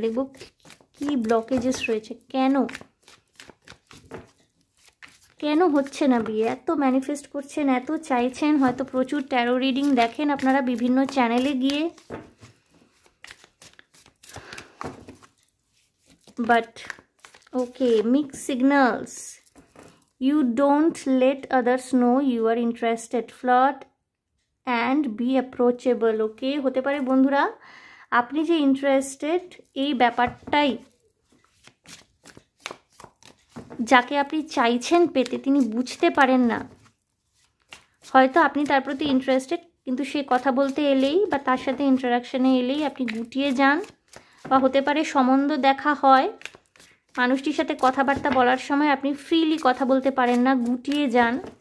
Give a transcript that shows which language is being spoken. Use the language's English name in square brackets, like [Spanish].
[Bangla] দেখব কি ব্লকেজেস রয়েছে, কেন হচ্ছে না বিয়ে। এত ম্যানিফেস্ট করছেন, এত চাইছেন, হয়তো প্রচুর ট্যারো রিডিং দেখেন আপনারা বিভিন্ন চ্যানেলে গিয়ে, but okay, mix signals. [English] You don't let others know you are interested. Flirt and be approachable. [Bangla] ওকে, হতে পারে বন্ধুরা আপনি যে ইন্টারেস্টেড এই ব্যাপারটাই যাকে আপনি চাইছেন পেতে তিনি বুঝতে পারেন না। হয়তো আপনি তার প্রতি ইন্টারেস্টেড, কিন্তু সে কথা বলতে এলেই বা তার সাথে ইন্টারাকশানে এলেই আপনি গুটিয়ে যান, বা হতে পারে সম্বন্ধ দেখা হয়, মানুষটির সাথে কথাবার্তা বলার সময় আপনি ফ্রিলি কথা বলতে পারেন না, গুটিয়ে যান।